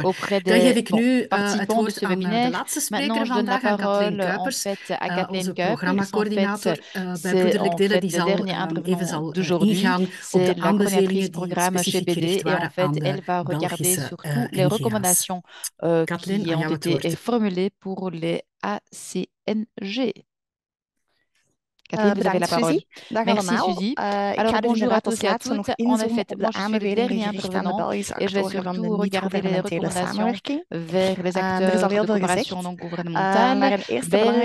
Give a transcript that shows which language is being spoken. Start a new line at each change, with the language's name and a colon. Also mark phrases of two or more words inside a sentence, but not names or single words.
Dutch: Dan geef ik nu het woord aan de laatste spreker vandaag, aan Kathleen Kuipers, onze programmacoördinator bij Broederlijk Delen, die zal even zal ingaan op de aanbevelingen die specifiek gericht waren aan de Belgische NGA's. Kathleen, aan jou het woord.
French: Formulées pour les ACNG. Kathleen, vous avez la parole. Merci, Suzy. Alors, bonjour à tous et à toutes. En effet, moi, je suis le dernier intervenant et je vais surtout regarder les recommandations vers les acteurs de coopération non gouvernementale belge.